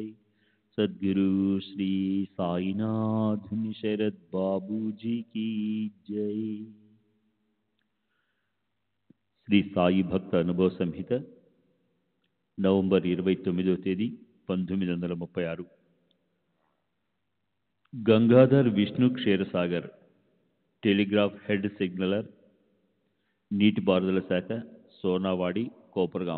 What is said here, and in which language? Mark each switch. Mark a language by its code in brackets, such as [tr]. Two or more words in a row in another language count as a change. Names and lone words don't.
[hi] सद्गुरु श्री साईनाथ शरद बाबू जी की जय। [te] శ్రీ సాయి భక్త అనుభవ సంహిత నవంబర్ 29వ తేదీ 1936. గంగాధర్ విష్ణు క్షీరసాగర్, టెలిగ్రాఫ్ హెడ్ సిగ్నలర్, నీటిపారుదల శాఖ, సోనావాడి, కోపర్గాం.